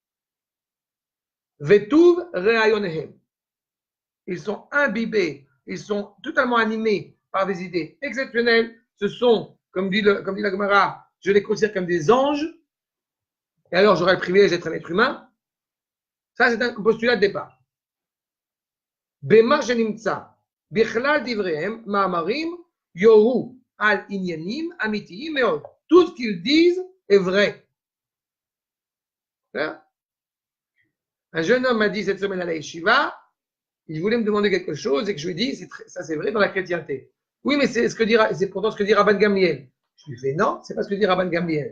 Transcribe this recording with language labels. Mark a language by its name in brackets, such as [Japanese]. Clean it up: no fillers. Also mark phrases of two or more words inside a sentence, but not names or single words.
[Hebrew] וטוב רעיונהם. [French] Ils sont imbibés, ils sont totalement animés par des idées exceptionnelles. Ce sont, comme dit la Gemara, je les considère comme des anges. Et alors j'aurai le privilège d'être un être humain. Ça c'est un postulat de départ. [Hebrew] במה שנמצא בכלל דבריהם מאמרים יורו על ענינים אמיתיים מאד. [French] Tout ce qu'ils disent est vrai. Un jeune homme m'a dit cette semaine à la Yeshiva, il voulait me demander quelque chose et que je lui ai dit, ça c'est vrai dans la chrétienté. Oui, mais c'est pourtant ce que dit Rabban Gamliel. Je lui fais non, c'est pas ce que dit Rabban Gamliel.